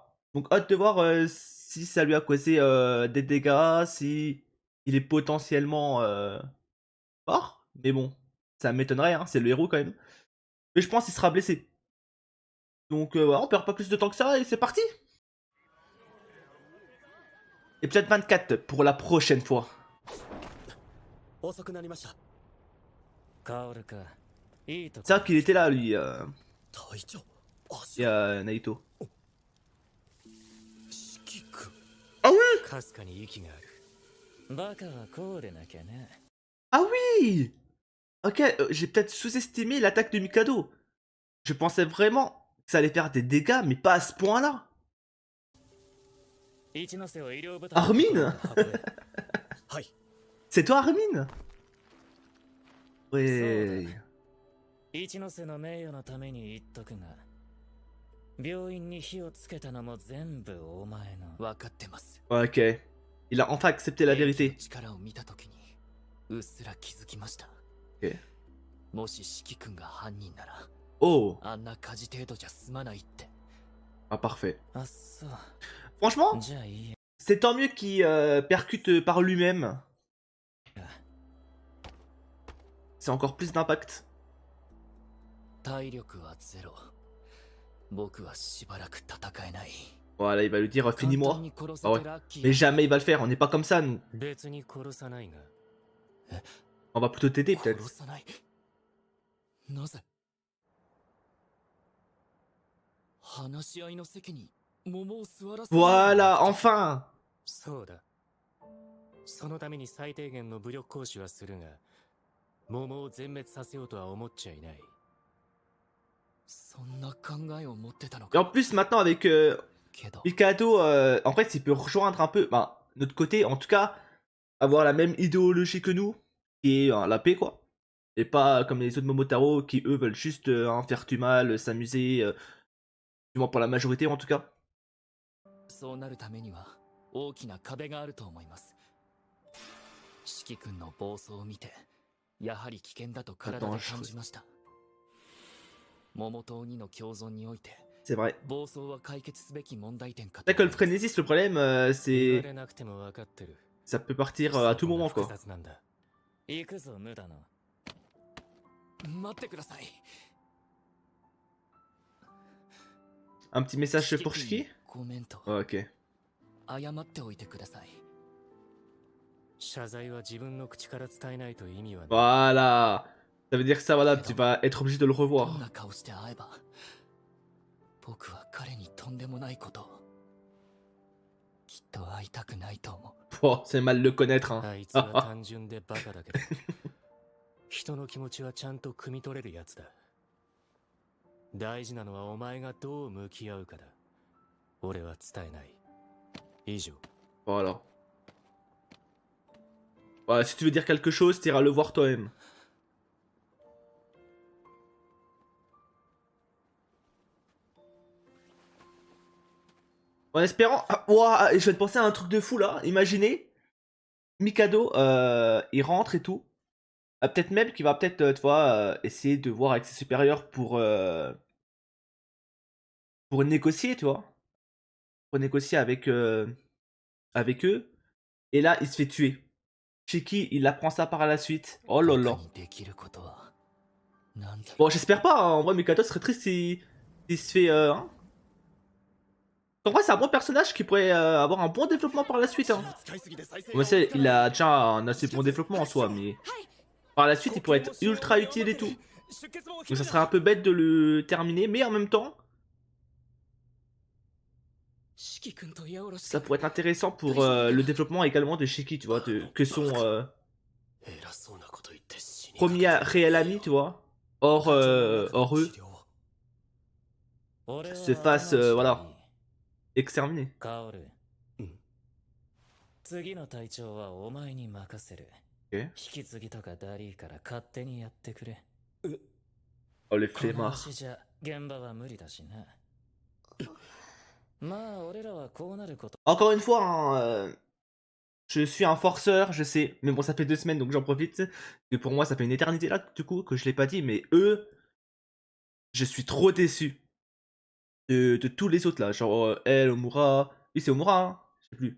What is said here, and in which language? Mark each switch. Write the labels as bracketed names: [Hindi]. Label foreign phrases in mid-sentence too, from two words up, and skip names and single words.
[French] Donc hâte de voir si ça lui a causé des dégâts, si il est potentiellement fort. Mais bon, ça m'étonnerait, hein, c'est le héros quand même. Mais je pense qu'il sera blessé. Donc voilà, on perd pas plus de temps que ça et c'est parti. Épisode 24 pour la prochaine fois. [Japanese] 遅くなりました。薫か、いいと [French] C'est [Japanese] こ [French] vrai qu'il était là, lui, [Japanese] 隊長、足 et が Naito. 四季君。 [French] Ah oui. [Japanese] かすかに息がある。バカはこうでなきゃね。 [French] Ah oui. Ok, j'ai peut-être sous-estimé l'attaque de Mikado. Je pensais vraiment que ça allait faire des dégâts, mais pas à ce point-là. [Japanese] 一ノ瀬を医療部隊のところ Armin. まで運べ。はい。 [French] C'est toi, Armin? [Japanese] そう [French] Ouais. [Japanese] だ。一ノ瀬の名誉のために言っとくが、病院に火をつけたのも全部お前の。分かってます。 [French] Ok. Il a enfin accepté la [Japanese] 兵器の [French] vérité. [Japanese] 力を見たときにうっすら気づきました。 [French] Ok. [Japanese] もし四季君が犯人なら、 [French] Oh. [Japanese] あんな火事程度じゃ済まないって。 [French] Ah, parfait. [Japanese] あっそう。 [French] Franchement, [Japanese] じゃあいいや。 [French] c'est tant mieux qu'il percute par lui-même. C'est encore plus d'impact. [Japanese] 体力はゼロ。僕はしばらく戦えない。 [French] Voilà, il va lui dire [Japanese] 簡単 [French] finis-moi. [Japanese] に殺 [French] Ah [Japanese] せ [French] ouais. [Japanese] てラッキー [French] Mais jamais il va le faire, on n'est pas comme ça, nous. [Japanese] 別に殺さないが。 [French] On va plutôt t'aider [Japanese] 殺 [French] peut-être. [Japanese] さない。なぜ話し合いの席に桃を座らせない。 [French] Voilà, enfin. [Japanese] そうだ。そのために最低限の武力行使はするが、桃を全滅させようとは思っちゃいない。そんな考えを持ってたの [French] Et en [Japanese] か。 [French] plus, maintenant, avec [Japanese] けど [French] Mikado, en fait, il peut rejoindre un peu, bah, notre côté, en tout cas, avoir la même idéologie que nous, qui est la paix, quoi. Et pas comme les autres Momotaro qui, eux, veulent juste faire du mal, s'amuser, du moins pour la majorité, en tout cas. [Japanese] そうなるためには大きな壁があると思います。四季君の暴走を見て、やはり危険だと体で感じました。桃と鬼の共存において、 [French] C'est vrai. [Japanese] 暴走は解決すべき問題点かと。 [French] C'est vrai que le frénésis, le problème, [Japanese] 言わ [French] c'est... [Japanese] れなくても分かってる。 [French] Ça peut partir à tout moment, [Japanese] 複 [French] quoi. [Japanese] 雑なんだ。行くぞ、無駄な。待ってください。 [French] Un petit message pour [Japanese] 四季君 [French] Shiki? [Japanese] にコメント。 [French] Ok. [Japanese] 謝っておいてください。謝罪は自分の口から伝えないと意味はない。 [French] Voilà. Ça veut dire que ça, voilà, Mais tu non. vas être obligé de le [Japanese] どん [French] revoir. [Japanese] な顔して会えば、僕は彼にとんでもないことを。きっと会いたくないと思う。 [French] Oh, c'est mal le connaître, hein. [Japanese] あいつは単純でバカだけど、人の気持ちはちゃんと汲み取れるやつだ。大事なのはお前がどう向き合うかだ。俺は伝えない。以上。 [French] Voilà. Voilà, si tu veux dire quelque chose, t'iras le voir toi-même. En espérant... Ah, ouah, je viens de penser à un truc de fou là. Imaginez, Mikado, il rentre et tout. Peut-être même qu'il va peut-être, tu vois, essayer de voir avec ses supérieurs pour négocier, tu vois? Pour négocier avec eux. Et là, il se fait tuer. Shiki, il apprend ça par la suite. Oh là [Japanese] 僕 [French] là. [Japanese] にできることはなんだろ [French] Bon, j'espère pas, hein. En vrai, Mikado serait triste s'il se fait, hein. En vrai, c'est un bon personnage qui pourrait avoir un bon développement par la suite, hein. On sait, il a déjà un assez bon développement en soi, mais par la suite, il pourrait être ultra utile et tout. Donc ça serait un peu bête de le terminer, mais en même temps, [Japanese] 四季君と八百 [French] ça pourrait être intéressant pour le développement également de Shiki, tu vois, que son [Japanese] 偉そうなこと言って死にかけて [French] premier réel ami, tu vois, hors eux, [Japanese] 俺は [French] se fasse, [Japanese] 後回しでいい [French] voilà, exterminer. [Japanese] カオルうん次の隊長はお前に任せる [French] Ok. [Japanese] 引き継ぎとかダリーから勝手にやってくれ [French] Oh, les [Japanese] この [French] flemmards. [Japanese] 足じゃ現場は無理だしなまあ俺らはこうなること [French] Encore une fois, hein, je suis un forceur, je sais, mais bon, ça fait 2 semaines, donc j'en profite. Et pour moi, ça fait une éternité là, du coup, que je l'ai pas dit, mais eux, je suis trop déçu de tous les autres là, genre elle, Omura. Oui, c'est Omura, hein, je sais plus.